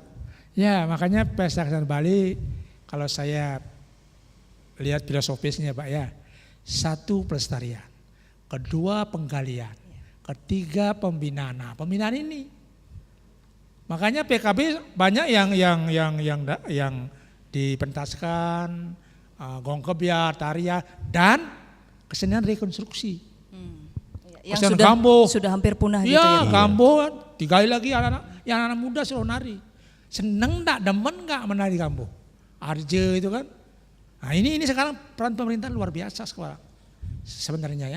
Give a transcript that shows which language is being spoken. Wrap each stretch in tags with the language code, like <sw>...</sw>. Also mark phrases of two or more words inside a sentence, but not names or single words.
<id>Ya makanya Pesta Kesenian Bali kalau saya lihat filosofisnya Pak ya. Satu pelestarian, kedua penggalian, ketiga pembinaan. Nah, pembinaan ini, makanya PKB banyak yang dipentaskan, gong kebiar, tarian dan kesenian rekonstruksi. Yang sudah hampir punah gitu ya. Iya, Gambo digali lagi anak-anak muda suruh nari. Seneng enggak, demen enggak menari Gambo? Arje itu kan. Nah ini sekarang peran pemerintah luar biasa sebenarnya ya.</id>